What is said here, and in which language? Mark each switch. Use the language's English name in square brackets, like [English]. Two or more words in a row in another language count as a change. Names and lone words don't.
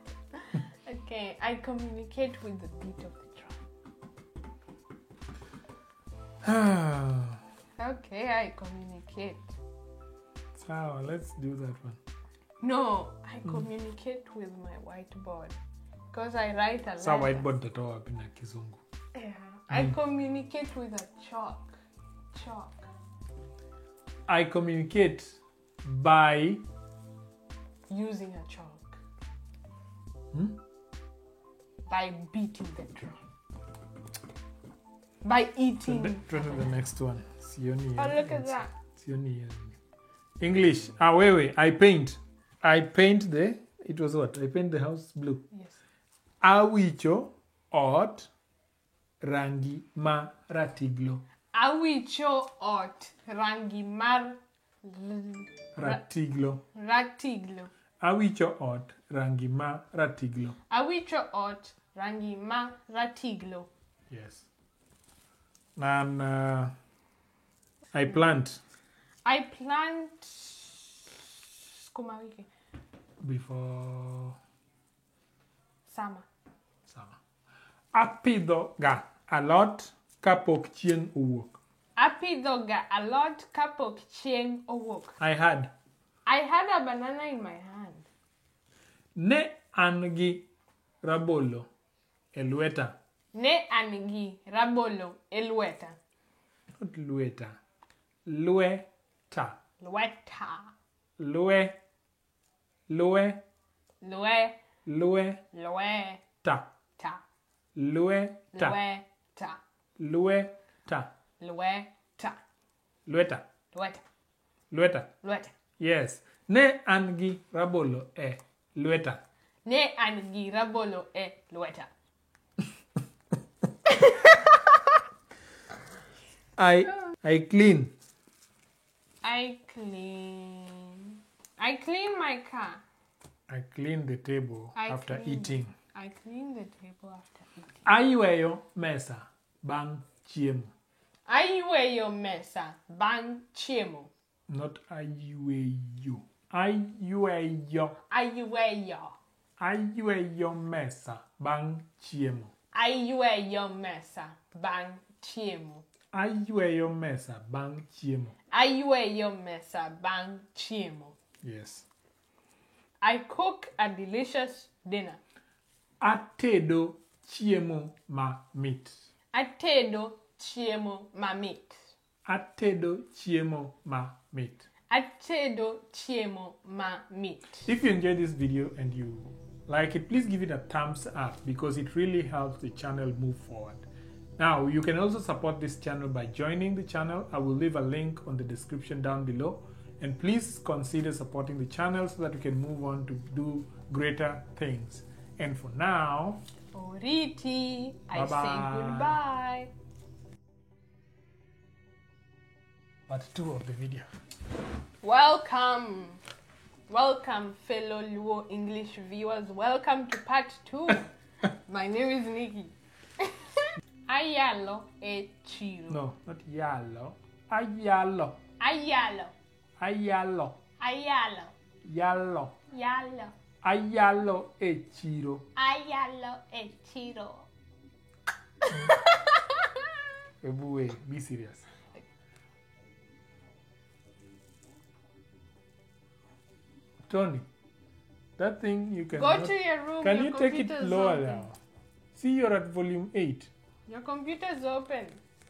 [English] Okay, I communicate with the beat of the drum. Okay, I communicate. So let's do that one. No, I communicate with my whiteboard because I write a lot. So whiteboard [Swahili] tatoa wapi na kizungu? [English] Yeah, I communicate with a chalk. I communicate by using a chalk. By beating the drum. By eating. Try to the next one. Sioni. Oh, look at that. Sioni. English. Wait. I paint. It was what? I paint the house blue. Yes. [Luo (Kenya and Tanzania)] Awicho ot rangi ma ratiglo. Awicho ot rangi mar ratiglo. Ratiglo. Awicho ot rangi ma ratiglo. Awicho ot rangi ma ratiglo. [English] Yes. And I plant. I plant [Swahili] skuma wiki. [English] Before summer. [Luo (Kenya and Tanzania)] Apidho ga [English] a lot [Luo (Kenya and Tanzania)] kapok chieng' owuok. Apidho ga [English] a lot [Luo (Kenya and Tanzania)] kapok chieng' owuok. [English] I had a banana in my hand. [Luo (Kenya and Tanzania)] Ne an gi rabolo e lweta. Ne an gi rabolo e lweta. Not lweta. Lweta. Lweta. Lwe. Lwe. Ta. Lweta. Lweta. Yes. Ne an gi rabolo e lweta. Ne an gi rabolo e lweta. [English] I clean. I clean my car. I clean the table after eating. I clean the table after eating. [Luo (Kenya and Tanzania)] Ayweyo mesa bang chiemo. Ayweyo mesa bang chiemo. Not ayueyo. Ayueyo. Ayueyo. Ayueyo mesa bang chiemo. Ayueyo mesa bang chiemo. Ayueyo mesa bang chiemo. Ayueyo mesa bang chiemo. Yes. [English] I cook a delicious dinner. [Luo (Kenya and Tanzania)] Atedo chiemo mamit. Atedo chiemo mamit. Atedo chiemo mamit. Atedo chiemo mamit. [English] If you enjoyed this video and you like it, please give it a thumbs up because it really helps the channel move forward. Now, you can also support this channel by joining the channel. I will leave a link on the description down below. And please consider supporting the channel so that we can move on to do greater things. And for now, Oriti, I Bye-bye. say goodbye. Part 2 of the video. Welcome. Welcome, fellow Luo English viewers. Welcome to part 2. My name is Nikki. [Luo (Kenya and Tanzania)] Ayalo e chiro. No, not yalo. Ayalo. Ayalo. Ayalo. Ayalo. Yalo. Yalo. Ayalo e chiro. Ayalo e chiro. [English] Ebuwe, be serious. Tony, that thing you can. Go to your room. Can your you take it computer's lower open. now? See, you're at volume 8. Your computer's open.